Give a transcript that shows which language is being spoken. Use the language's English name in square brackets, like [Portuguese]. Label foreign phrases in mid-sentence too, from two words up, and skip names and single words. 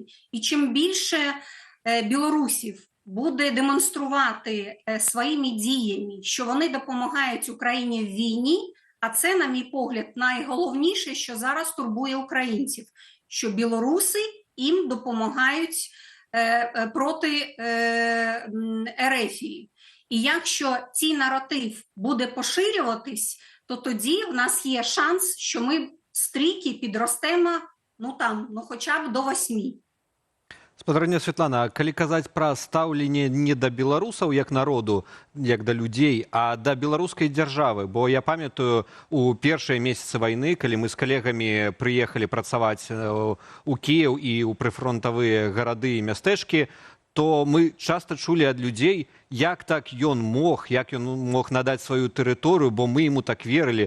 [Ukrainian] І чим більше білорусів буде демонструвати своїми діями, що вони допомагають Україні в війні, а це, на мій погляд, найголовніше, що зараз турбує українців, що білоруси їм допомагають проти Ерефії. І якщо цей наратив буде поширюватись, то тоді в нас є шанс, що ми стрійки підростемо, хоча б до 8. [Belarusian] Спадарня Святлана, калі казаць пра стаўленне не да беларусаў як народу, як да людзей, а да беларускай дзяржавы, бо я памятаю у першыя месяцы вайны, калі мы з калегамі прыехалі працаваць у Кіеў і ў прыфронтавыя гарады і мястэчкі, то мы часта чулі ад людзей, як так ён мог надаць сваю тэрыторыю, бо мы ему так верылі.